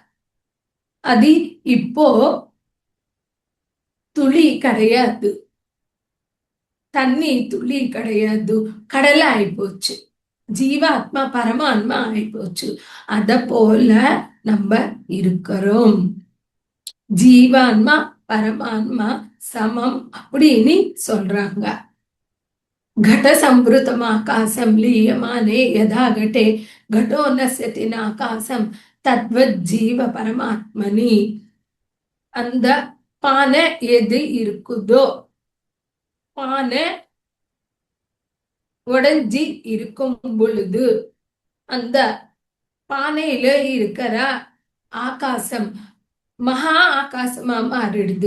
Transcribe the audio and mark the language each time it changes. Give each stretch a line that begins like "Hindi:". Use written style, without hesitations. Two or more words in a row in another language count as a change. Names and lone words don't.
Tamil: அது இப்போ துளி கிடையாது, தண்ணி துளி கிடையாது, கடல் ஆயிப்போச்சு, ஜீவாத்மா பரமாத்மா ஆயிப்போச்சு. அத போல நம்ம இருக்கிறோம். ஜீவான்மா பரமாத்மா சமம் அப்படின்னு சொல்றாங்க.
Sanskrit: घट संवृतम आकाशम लीयमाने यदा घटे घटो नश्यति नाकाशम तद्वत् जीव परमात्मनि.
Tamil: அந்த பானை எது இருக்குதோ, பானை உடைஞ்சி இருக்கும் பொழுது அந்த பானையில இருக்கிற ஆகாசம் மகா ஆகாசமா மாறிடுது.